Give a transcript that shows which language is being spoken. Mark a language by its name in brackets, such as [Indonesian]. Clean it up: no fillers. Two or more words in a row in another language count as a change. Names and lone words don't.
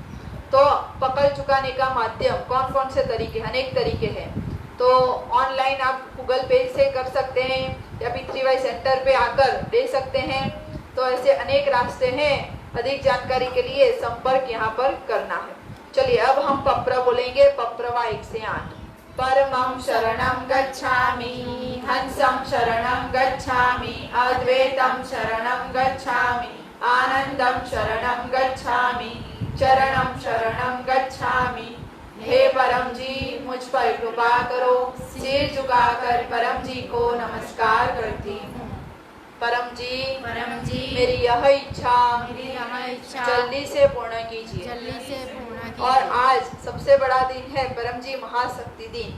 [Hindi] तो पकड़ चुकाने का माध्यम कौन कौन से तरीके, अनेक तरीके हैं। तो ऑनलाइन आप गूगल पे से कर सकते हैं या P3Y सेंटर पे आकर दे सकते हैं। तो ऐसे अनेक रास्ते हैं। अधिक जानकारी के लिए संपर्क यहाँ पर करना है। चलिए अब हम पप्र बोलेंगे। पप्रवा 1 से 8। [Pali] परमं शरणं गच्छामि, हंसं शरणं गच्छामि, अद्वैतं शरणं गच्छामि, आनंदं शरणं गच्छामि, चरणं शरणं गच्छामि। [Hindi] हे परम जी मुझ पर कृपा करो, सिर झुकाकर परम जी को नमस्कार करती हूँ। परम जी मेरी यह इच्छा जल्दी से पूर्ण कीजिए। और आज सबसे बड़ा दिन है परम जी महाशक्ति दिन।